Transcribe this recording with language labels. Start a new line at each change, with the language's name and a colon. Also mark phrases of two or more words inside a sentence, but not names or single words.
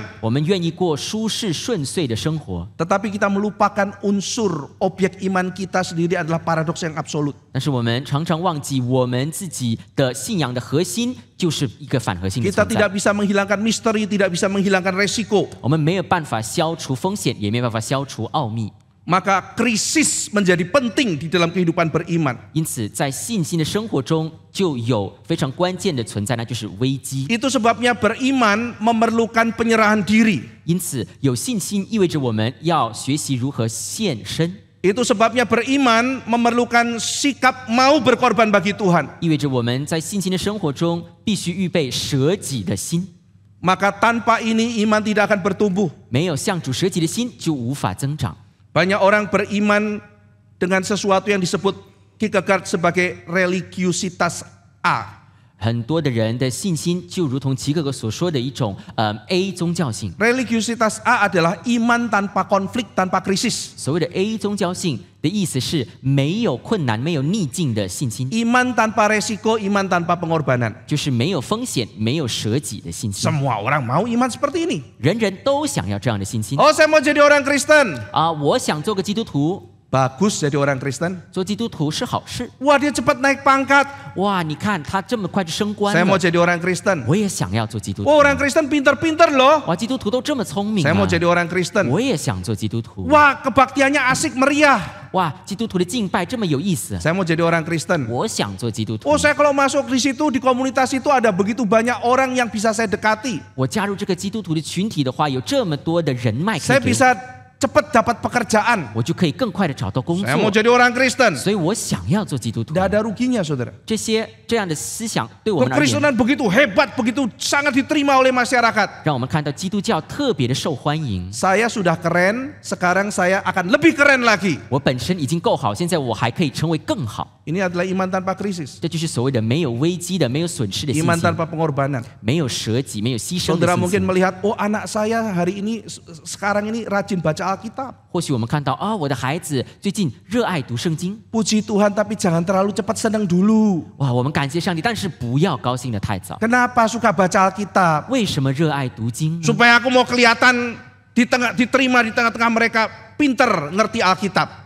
Chinese: 我们愿意过舒适顺遂的生活。
Indonesian: Tetapi kita melupakan unsur objek iman kita sendiri adalah paradoks yang absolut.
Chinese: 但是我们常常忘记，我们自己的信仰的核心就是一个反合性的
Indonesian: Kita
Chinese: 存
Indonesian: tidak
Chinese: 在。
Indonesian: bisa menghilangkan misteri, tidak bisa menghilangkan resiko.
Chinese: 我们没有办法消除风险，也没有办法消除奥秘。
Indonesian: Maka krisis menjadi penting di dalam kehidupan beriman.
Chinese: 因此，在信心的生活中，就有非常关键的存在，那就是危机。
Indonesian: Itu sebabnya beriman memerlukan penyerahan diri.
Chinese: 因此，有信心意味着我们要学习如何献身，
Indonesian: Itu sebabnya beriman memerlukan sikap mau berkorban bagi Tuhan.
Chinese: 意味着我们在信心的生活中必须预备舍己的心。
Indonesian: Maka tanpa ini iman tidak akan bertumbuh.
Chinese: 没有向主舍己的心，就无法增长。
Indonesian: Banyak orang beriman dengan sesuatu yang disebut Kierkegaard sebagai religiusitas A.
Chinese: 很多的人的信心就如同齐格格所说的一种A 宗教性。
Indonesian: Religiusitas A adalah iman tanpa konflik, tanpa krisis.
Chinese: 所谓的 A 宗教性的意思是没有困难、没有逆境的信心，
Indonesian: Iman tanpa resiko, iman tanpa pengorbanan.
Chinese: 就是没有风险、没有舍己的信心。
Indonesian: Semua orang mau iman seperti ini.
Chinese: 人人都想要这样的信心
Indonesian: Oh, saya mau jadi orang Kristen.
Chinese: 啊！我想做个基督徒，
Indonesian: Bagus jadi orang Kristen.
Chinese: 做基督徒是好事。
Indonesian: Wah, dia cepat naik pangkat.
Chinese: 哇，你看他这么快就升官
Indonesian: Saya mau
Chinese: 了，
Indonesian: jadi orang Kristen.
Chinese: 我也想要做基督徒。
Indonesian: Wah, orang Kristen pinter-pinter loh.
Chinese: 哇，基督徒都这么聪明
Indonesian: Saya
Chinese: 啊
Indonesian: mau！jadi orang Kristen.
Chinese: 我也想做基督徒。
Indonesian: Wah, kebaktiannya asik meriah.
Chinese: 哇，基督徒的敬拜这么有意思，
Indonesian: Saya mau jadi orang Kristen.
Chinese: 我想做基督徒
Indonesian: Oh, saya kalau masuk di situ, di komunitas itu ada begitu banyak orang yang bisa saya dekati.
Chinese: 我加入这个基督徒的群体的话，有这么多的人脉可
Indonesian: Saya
Chinese: 以给我，
Indonesian: bisa cepat dapat pekerjaan.
Chinese: 我就可以更快的找到工
Indonesian: Saya mau
Chinese: 作。
Indonesian: jadi orang Kristen.
Chinese: 所以我想要做基督徒。
Indonesian: Tidak ada ruginya, saudara.
Chinese: 这样的思想对我们而言，
Indonesian: Kekristenan begitu hebat, begitu sangat diterima oleh masyarakat.
Chinese: 让我们看到基督教特别的受欢迎。
Indonesian: Saya sudah keren, sekarang saya akan lebih keren lagi.
Chinese: 我本身已经够好，现在我还可以成为更好。
Indonesian: Ini adalah iman tanpa krisis.
Chinese: 这就是所谓的没有危机的、没有损失的信
Indonesian: Iman
Chinese: 心，
Indonesian: tanpa pengorbanan.
Chinese: 没有舍己、没有牺牲的
Indonesian: Saudara
Chinese: 信
Indonesian: mungkin
Chinese: 心。
Indonesian: melihat, oh anak saya hari ini, sekarang ini rajin baca Alkitab.
Chinese: 或许我们看到啊、我的孩子最近热爱读圣经，
Indonesian: Puji Tuhan, tapi jangan terlalu cepat senang dulu.
Chinese: 哇，我们感谢上帝，但是不要高兴的太早。
Indonesian: Kenapa suka baca Alkitab?
Chinese: 为什么热爱读经呢？
Indonesian: Supaya aku mau kelihatan diterima di tengah-tengah mereka pinter ngerti Alkitab.